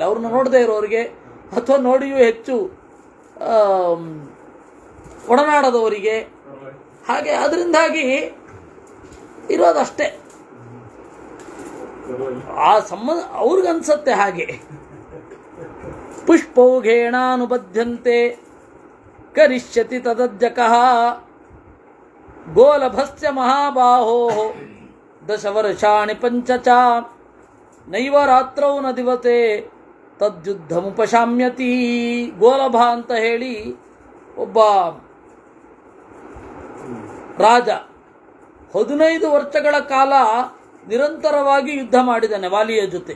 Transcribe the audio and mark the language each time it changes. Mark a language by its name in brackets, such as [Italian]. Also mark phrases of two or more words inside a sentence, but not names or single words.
[Kannada] ಅವ್ರನ್ನ ನೋಡದೇ ಇರೋರಿಗೆ ಅಥವಾ ನೋಡಿಯೂ ಹೆಚ್ಚು ಒಡನಾಡದವರಿಗೆ ಹಾಗೆ ಅದರಿಂದಾಗಿ ಇರೋದಷ್ಟೇ. ಆ ಸಂಬಂಧ ಅವ್ರಿಗನ್ಸತ್ತೆ ಹಾಗೆ. [Sanskrit] ಪುಷ್ಪೌಘೇಣಾನುಬದ್ಧಂತೆ ಕರಿಷ್ಯತಿ ತದಜ್ಜಕಃ ಗೋಲಭಸ್ಯ ಮಹಾಬಾಹೋ 10 ವರ್ಷಾಣಿ 5 ಚ ನೈವ ರಾತ್ರೌ ನ ದಿವತೆ ತದ್ಯುದ್ಧಮುಪಶಾಮ್ಯತಿ. [Kannada] ಗೋಲಭ ಅಂತ ಹೇಳಿ ಒಬ್ಬ ರಾಜ 15 ವರ್ಷಗಳ ಕಾಲ ನಿರಂತರವಾಗಿ ಯುದ್ಧ ಮಾಡಿದ್ದಾನೆ ವಾಲಿಯ ಜೊತೆ.